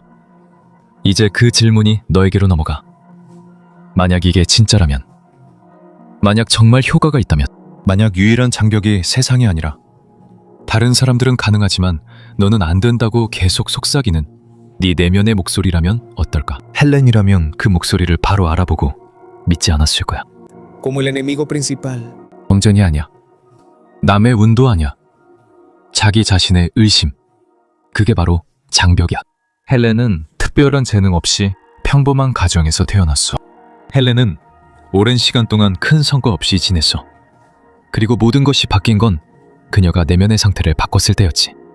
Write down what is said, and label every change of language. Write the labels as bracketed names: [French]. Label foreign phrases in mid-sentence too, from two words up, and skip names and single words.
[Korean] 이제 그 질문이 너에게로 넘어가. 만약 이게 진짜라면, 만약 정말 효과가 있다면, 만약 유일한 장벽이 세상이 아니라 다른 사람들은 가능하지만 너는 안 된다고 계속 속삭이는 네 내면의 목소리라면 어떨까? 헬렌이라면 그 목소리를 바로 알아보고 믿지 않았을 거야. [Spanish] Como el enemigo principal. [Korean] 경쟁이 아니야. 남의 운도 아니야. 자기 자신의 의심. 그게 바로 장벽이야. 헬렌은 특별한 재능 없이 평범한 가정에서 태어났어. 헬렌은 오랜 시간 동안 큰 성과 없이 지냈어. 그리고 모든 것이 바뀐 건 그녀가 내면의 상태를 바꿨을 때였지.